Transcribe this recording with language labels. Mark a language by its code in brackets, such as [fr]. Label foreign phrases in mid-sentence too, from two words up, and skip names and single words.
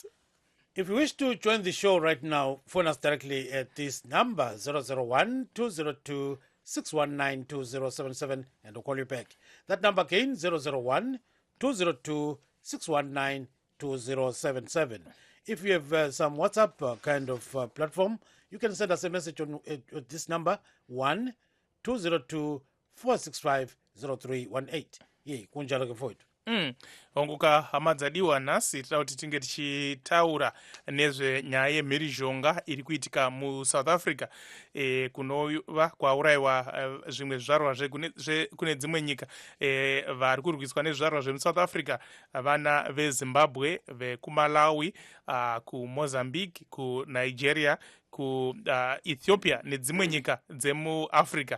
[en] If you wish to join the show right now, phone us directly at this number 001-202-619-2077 and we'll call you back. That number again, 001-202-619-2077. If you have some WhatsApp kind of platform, you can send us a message on this number 1-202-465-0318. [nd] Ye kunjalo ke mfowethu. [sn] Honguka hamadzadiwa nasi tira kuti tinge tichitaura nezvenyaya yemhirizhonga iri kuitika muSouth Africa kunova kwaurayiwa zvimwe zvizvarwa kune dzimwe nyika vari kurwiswa nezvizvarwa zvemuSouth Africa, vana veZimbabwe, vekuMalawi, kuMozambique, kuNigeria, kuEthiopia nedzimwe nyika dzemuAfrica.